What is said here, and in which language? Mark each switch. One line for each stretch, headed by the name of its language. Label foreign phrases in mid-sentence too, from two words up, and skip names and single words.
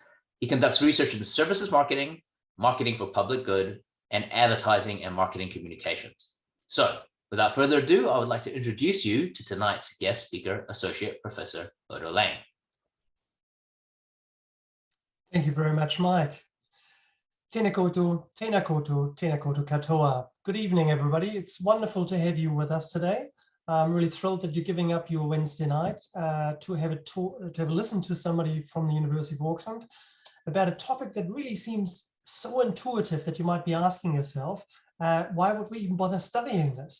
English: He conducts research in services marketing, marketing for public good, and advertising and marketing communications. So without further ado, I would like to introduce you to tonight's guest speaker, Associate Professor Bodo Lang. Thank you very much, Mike.
Māori: Tēnā koutou, tēnā koutou, tēnā koutou katoa.
English: Good evening, everybody. It's wonderful to have you with us today. I'm really thrilled that you're giving up your Wednesday night to have a listen to somebody from the University of Auckland about a topic that really seems so intuitive that you might be asking yourself, why would we even bother studying this?